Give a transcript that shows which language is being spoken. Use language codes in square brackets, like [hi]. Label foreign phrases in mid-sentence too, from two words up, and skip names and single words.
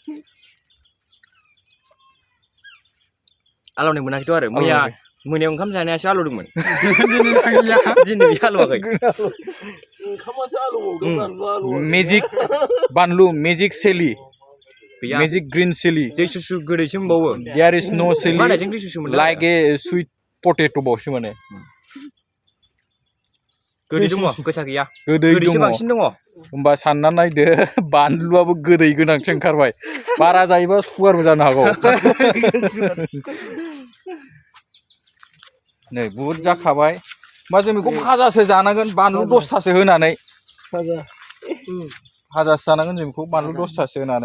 [brx] आलौनाय मोनाखैथ' आरो मैया मोनायाव ओंखाम जानायासो आलौदोंमोन दिनै बे आलौवाखै ओंखामासो आलौबावदों [en] मेजिक बानलु magic chili [brx] गैया [en] magic green chili [brx] दै सुसु गोदैसो मोनबावो [en] there is no chili [brx] मानायजों दै सुसु मोनला [en] like a sweet potato' [brx] बावसो माने गोदै दङ गोसा गैया गोदै गोदैसो दङ बांसिन दङ होमबा सानना नायदो बानलुआबो गोदै गोनांसो ओंखारबाय बारा जायोबा सुगारबो जानो हागौ नै बुहुद जाखाबाय होमबा जों बेखौ भाजासो जानांगोन बानलु दसथासो होनानै भाजासो जानांगोन जों बेखौ बानलु दसथासो होनानै